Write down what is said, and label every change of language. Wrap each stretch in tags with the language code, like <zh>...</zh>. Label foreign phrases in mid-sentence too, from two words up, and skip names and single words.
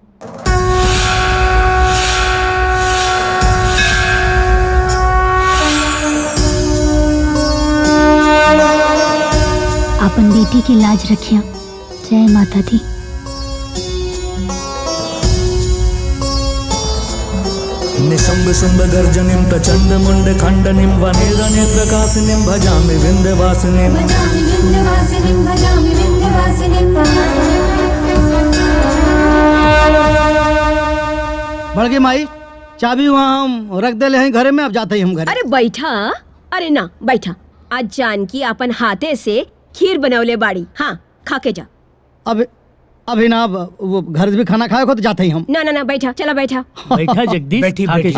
<bho>अपन बेटी की लाज रखिया।</bho> <pa>जय माता दी।</pa> <sa>निशंब शुंभ गर्जनिं प्रचंड मुंड खंडनिं वनेरने प्रकाशिनीं भजामि विंध्यवासिनीं।</sa> <bho>बड़गे माई चाबी वहाँ हम रख दे हैं घरे में, अब जाते ही हम घर। अरे बैठा। अरे ना बैठा। आज जानकी अपन हाथे से खीर बनवले बाड़ी। हाँ खा के जा। अब अभी ना वो घर से भी खाना खाए को तो जाते ही हम। ना ना ना बैठा, चला बैठा। बैठा जगदीश। बैठी बैठी।</bho>